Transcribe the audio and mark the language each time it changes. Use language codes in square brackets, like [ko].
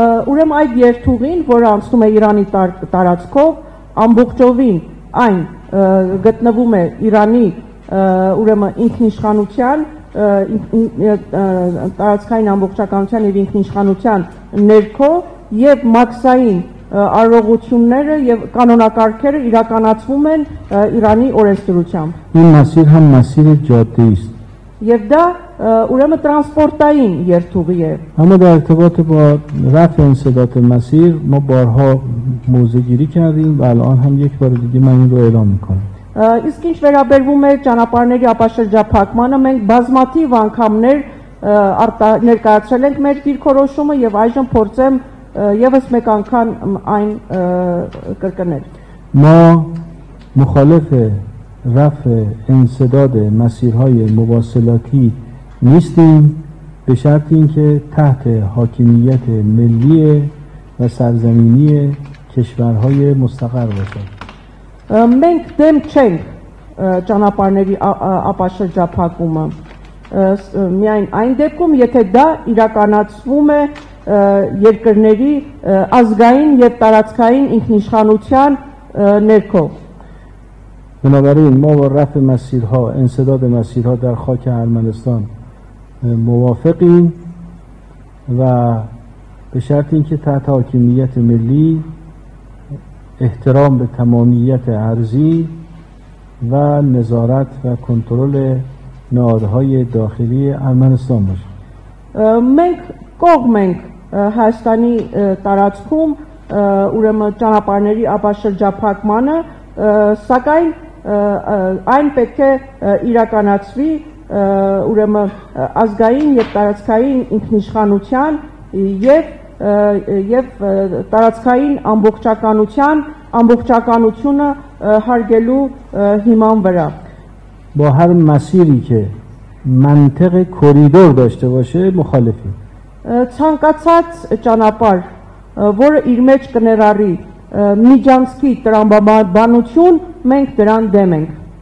[hy] ուրեմն այդ երթուղին, որը անցնում է Իրանի տարածքով, ամբողջովին այն գտնվում է Իրանի ուրեմն ինքնիշխանության տարածքային ամբողջականության եւ ինքնիշխանության ներքո եւ մաքսային արարողությունները եւ կանոնակարգերը իրականացվում են Իրանի օրենսդրությամբ. [fa] این مسیر هم مسیر جاده‌ای است [hy] եւ դա ուրեմն տրանսպորտային երթուղի է [fa] اما در ارتباط با رفع انسداد مسیر ما بارها موضع گیری کردیم و الان هم یک بار دیگه من این رو اعلام میکنم. [hy] Իսկ ինչ վերաբերվում է ճանապարհների ապաշրջափակմանը, մենք բազմաթիվ անգամներ ներկայացրել ենք մեր դիրքորոշումը եւ այժմ փորձեմ եւս մեկ անգամ այն կրկնել. [fa] ما مخالف رفع انسداد مسیرهای مواصلاتی نیستیم به شرط اینکه تحت حاکمیت ملی و سرزمینی کشورهای مستقر باشد. [hy] Մենք դեմ չենք ճանապարհների ապաշրջափակումը միայն այն դեպքում, եթե դա իրականացվում է երկրների ազգային եւ տարածքային ինքնիշխանության ներքո. [fa] بنابراین ما با رفع مسیرها انسداد مسیرها در خاک ارمنستان موافقیم و به شرط اینکه تحت حاکمیت ملی احترام به تمامیت ارضی و نظارت و کنترل نهادهای داخلی ارمنستان باشه. [hy] Մենք կողմ ենք Հայաստանի տարածքում ուրեմն ճանապարհների ապաշրջափակմանը, սակայն այն պետք է իրականացվի ուրեմն ազգային եւ տարածքային ինքնիշխանության եւ տարածքային ամբողջականությունը հարգելու հիման վրա. [fa] با هر مسیری که منطق کوریدور داشته باشه مخالفیم. [hy] Ցանկացած ճանապարհ, որը իր մեջ կներառի միջանցքի տրամաբանություն, մենք դրան դեմ ենք.